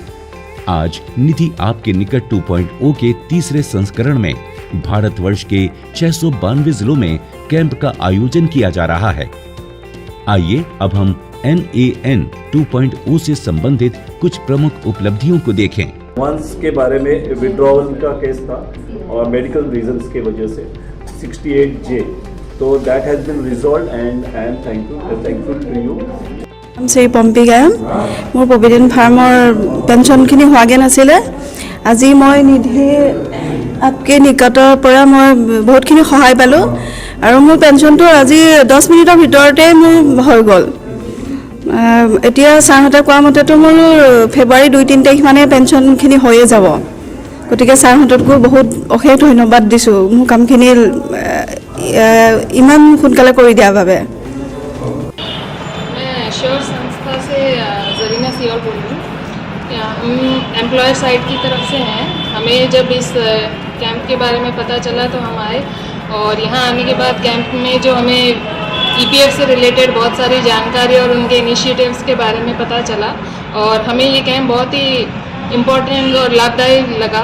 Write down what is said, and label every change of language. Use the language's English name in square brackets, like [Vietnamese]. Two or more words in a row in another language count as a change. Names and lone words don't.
[Hindi] आज निधि आपके निकट 2.0 के तीसरे संस्करण में भारतवर्ष के 692 जिलों में कैंप का आयोजन किया जा रहा है। आइए अब हम NAN 2.0 से संबंधित कुछ प्रमुख उपलब्धियों को देखें। वंस के बारे में विड्रॉवल का केस था और [English] medical reasons [Hindi] के वजह से 68J [English] So that has been resolved, and I am thankful to you. [Assamese] শ্ৰী পম্পী গায়ন। মোৰ প্ৰভিডেণ্ট ফাৰ্মৰ পেঞ্চনখিনি হোৱাগৈ নাছিলে। আজি মই নিধি আপকে নিকটৰ পৰা মই বহুতখিনি সহায় পালোঁ আৰু মোৰ পেঞ্চনটো আজি 10 মিনিটৰ ভিতৰতে মোৰ হৈ গ'ল। এতিয়া ছাৰহঁতে কোৱা মতেতো মোৰ ফেব্ৰুৱাৰী 2-3 তাৰিখ মানে পেঞ্চনখিনি হৈয়ে যাব। গতিকে ছাৰহঁতকো বহুত অশেষ ধন্যবাদ দিছোঁ মোৰ কামখিনি ইমান সোনকালে কৰি দিয়াৰ বাবে। [Hindi] श्योर संस्था से जरीना सियोर बोल रही हूँ। हम [English] employer side [Hindi] की तरफ से हैं। हमें जब इस कैंप के बारे में पता चला तो हम आए, और यहाँ आने के बाद कैंप में जो हमें ईपीएफ से रिलेटेड बहुत सारी जानकारी और उनके इनिशिएटिव्स के बारे में पता चला, और हमें ये कैंप बहुत ही इम्पोर्टेंट और लाभदायक लगा।